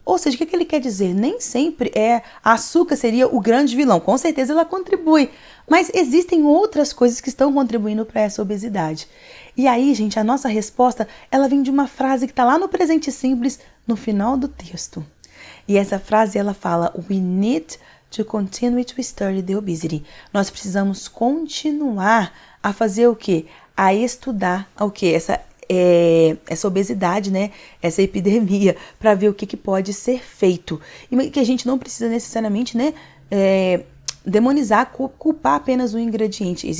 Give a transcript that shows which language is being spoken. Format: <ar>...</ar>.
<pt>Ou seja, o que ele quer dizer? Nem sempre açúcar seria o grande vilão. Com certeza ela contribui, mas existem outras coisas que estão contribuindo para essa obesidade. E aí, gente, a nossa resposta, ela vem de uma frase que está lá no presente simples, no final do texto. E essa frase, ela fala,</pt> <en>we need to continue to study the obesity.</en> <pt>Nós precisamos continuar a fazer o quê? A estudar o quê? Essa obesidade, né? Essa epidemia, para ver o que pode ser feito. E que a gente não precisa necessariamente, né, demonizar, culpar apenas o ingrediente.</pt>